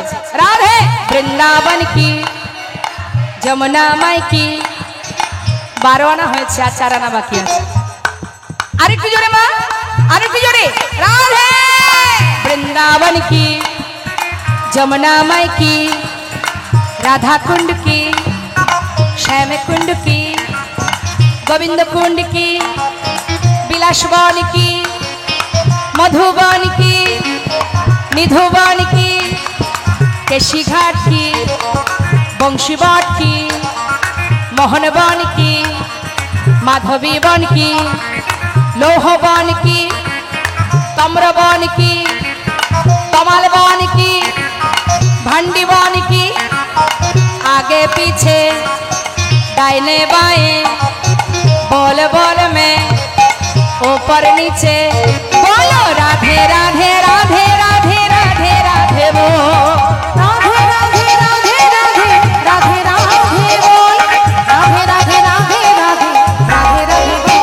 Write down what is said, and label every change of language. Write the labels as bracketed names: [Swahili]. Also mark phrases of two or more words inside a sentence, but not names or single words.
[Hindi] राधे वृन्दावन की, यमुना माई की, [Bangla] 12 আনা হয়েছে আর 4 আনা বাকি আছে। আরেকটু জোরে মা, আরেকটু জোরে। [Hindi] राधे वृन्दावन की, यमुना माई की, राधा कुंड की, श्याम कुंड की, गोविंद कुंड की, बिलासवन की, मधुबन की, निधुबन की, केशी घाट की, बंशीवाट की, मोहनवन की, माधवी वन की, लोहवन की, तम्रवन की, कमलवन की, भंडीवन की, आगे पीछे दाहिने बाएं, बोल बोल में ऊपर नीचे, बोलो राधे राधे राधे राधे राधे राधे बोल, राधे राधे राधे राधे राधे राधे बोल, राधे राधे राधे राधे राधे राधे बोल,